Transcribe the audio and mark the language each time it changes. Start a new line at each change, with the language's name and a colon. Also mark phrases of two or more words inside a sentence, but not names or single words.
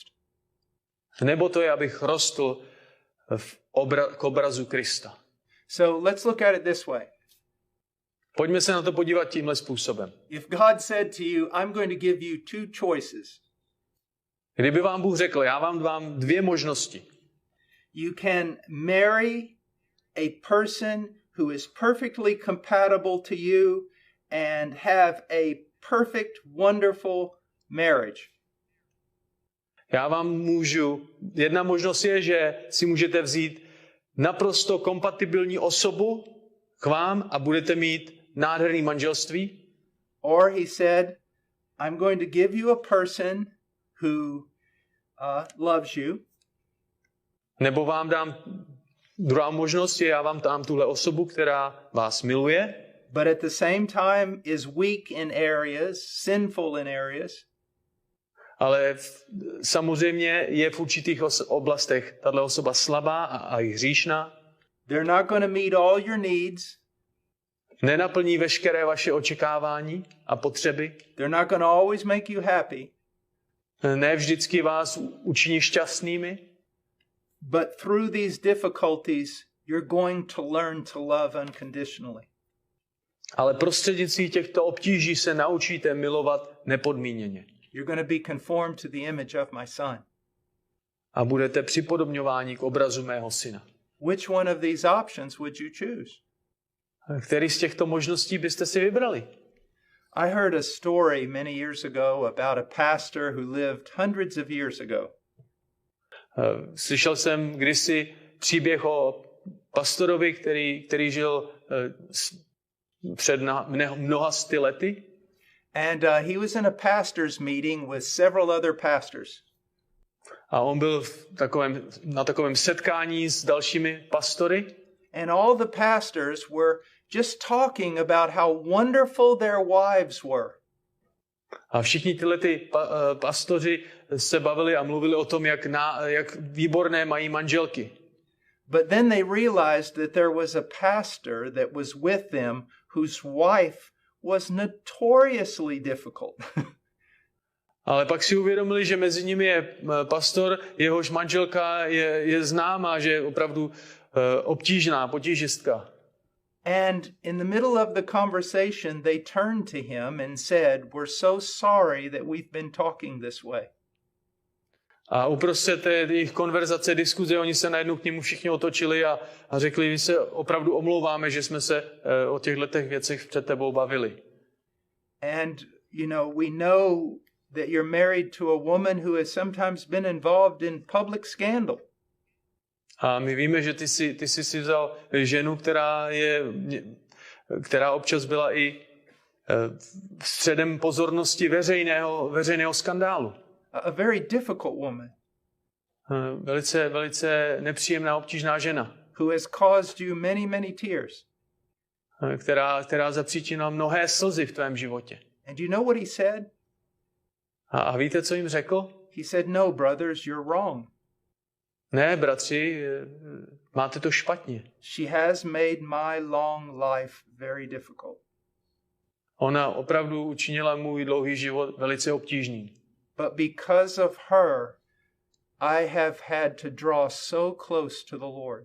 Czech: Nebo to je, abych rostl k obrazu Krista?
English: So let's look at it this way.
Czech: Pojďme se na to podívat tímhle způsobem.
English: If God said to you, I'm going to give you two choices.
Czech: Kdyby vám Bůh řekl, já vám dám dvě možnosti.
English: You can marry a person who is perfectly compatible to you and have a perfect, wonderful marriage.
Czech: Jedna možnost je, že si můžete vzít naprosto kompatibilní osobu k vám a budete mít nádherný manželství.
English: Or he said, I'm going to give you a person who loves you.
Czech: Nebo vám dám, druhá možnost je, já vám dám tuhle osobu, která vás miluje.
English: But at the same time is weak in areas, sinful in areas.
Czech: Ale samozřejmě je v určitých oblastech tato osoba slabá a i hříšná.
English: They're not going to meet all your needs.
Czech: Nenaplní veškeré vaše očekávání a potřeby.
English: They're not going to always make you happy.
Czech: Ne vždycky vás učiní šťastnými.
English: But through these difficulties, you're going to learn to love unconditionally.
Czech: Ale prostřednictvím těchto obtíží se naučíte milovat nepodmíněně.
English: You're going to be conformed to the image of my son.
Czech: A budete připodobňováni k obrazu mého syna.
English: Which one of these options would you choose?
Czech: Který z těchto možností byste si vybrali?
English: I heard a story many years ago about a pastor who lived hundreds of years ago.
Czech: Slyšel jsem kdysi příběh o pastorovi, který žil před mnoha sty lety.
English: And he was in a pastor's meeting with several other pastors.
Czech: A on byl na takovém setkání s dalšími pastory.
English: And all the pastors were just talking about how wonderful their wives were.
Czech: A všichni ty pastoři se bavili a mluvili o tom, jak výborné mají manželky.
English: But then they realized that there was a pastor that was with them whose wife was notoriously difficult.
Czech: Ale pak si uvědomili, že mezi nimi je pastor, jehož manželka je známá, že je opravdu obtížná, potížistka.
English: And in the middle of the conversation, they turned to him and said, "We're so sorry that we've been talking this way."
Czech: A uprostřed té jejich konverzace, diskuze, oni se najednou k němu všichni otočili a řekli, my se opravdu omlouváme, že jsme se o těchto věcech před tebou bavili.
English: And, we know that you're married to a woman who has sometimes been involved in public scandal.
Czech: A my víme, že ty jsi si vzal ženu, která občas byla i středem pozornosti veřejného skandálu.
English: A very difficult woman.
Czech: Velice nepříjemná, obtížná žena.
English: Who has caused you many, many tears.
Czech: Která zapříčinila mnohé slzy v tvém životě.
English: And you know what he said?
Czech: A víte, co jim řekl?
English: He said, "No, brothers, you're wrong.
Czech: Ne, bratři, máte to špatně.
English: She has made my long life very difficult."
Czech: Ona opravdu učinila můj dlouhý život velice obtížný.
English: But because of her, I have had to draw so close to the Lord.